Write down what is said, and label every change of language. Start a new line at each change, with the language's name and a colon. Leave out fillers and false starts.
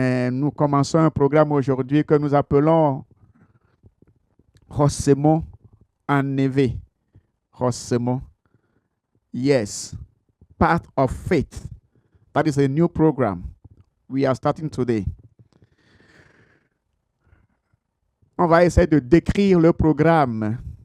French: Nous commençons un programme aujourd'hui que nous appelons Hosemo Enlevé.
English: Hosemo. Yes. Part of faith. That is a new program we are starting today.
French: On va essayer de décrire le programme.